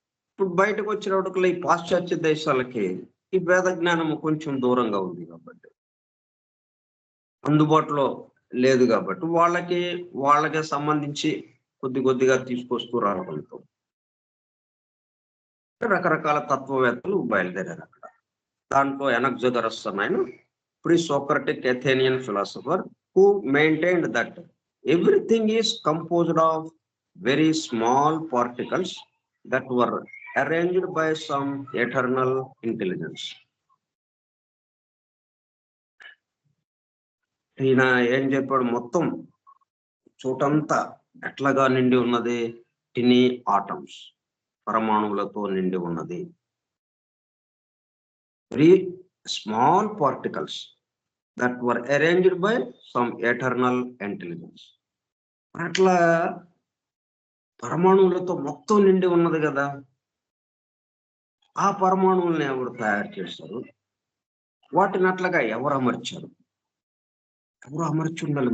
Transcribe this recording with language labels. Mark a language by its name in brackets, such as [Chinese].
[Telugu] ఇప్పుడు బయటకు వచ్చినప్పటికీ ఈ పాశ్చాత్య దేశాలకి ఈ వేద జ్ఞానం కొంచెం దూరంగా ఉంది కాబట్టి, అందుబాటులో లేదు కాబట్టి వాళ్ళకి సంబంధించి కొద్దిగా తీసుకొస్తూ రావడంతో రకరకాల తత్వవేత్తలు బయలుదేరారు అక్కడ. దాంట్లో ఎనక్సాగరస్ ఆయన pre-Socratic అథేనియన్ philosopher [English] who maintained that everything is composed of very small particles that were arranged by some eternal intelligence. [Telugu] ఈయన ఏం చెప్పాడు, మొత్తం చోటంతా ఎట్లాగా నిండి ఉన్నది, [English] tiny atoms, [Telugu] పరమాణువులతో నిండి ఉన్నది. [English] Very small particles that were arranged by some eternal intelligence. [Telugu] అట్లా పరమాణువులతో మొత్తం నిండి ఉన్నది కదా. ఆ పరమాణువుల్ని ఎవరు తయారు చేశారు, వాటిని అట్లాగా ఎవరు అమర్చారు, ఎవరు అమర్చి ఉండాలి.